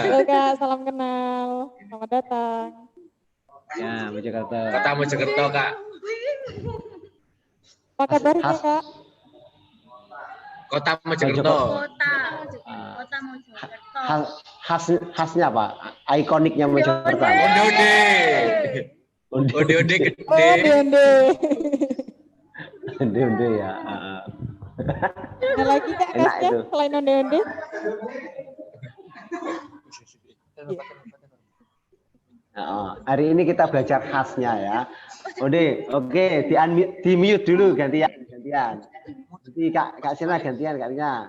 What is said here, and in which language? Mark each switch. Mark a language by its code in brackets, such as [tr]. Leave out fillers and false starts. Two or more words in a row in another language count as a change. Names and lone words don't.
[id] Halo kak, salam kenal, selamat datang. Ya, Jakarta. Kota Mojokerto, Kak. Apa kabarnya Khas kak? Kota Mojokerto. Kota Mojokerto. Khasnya apa? Ikoniknya Mojokerto. Onde-onde. Onde-onde Oh, gede. onde-onde. Onde ya. Ada lagi kak Enak khasnya itu. selain onde-onde? Iya. Hari ini kita belajar khasnya ya. Oke, di mute dulu gantian. Nanti Kak Sina gantian kayaknya.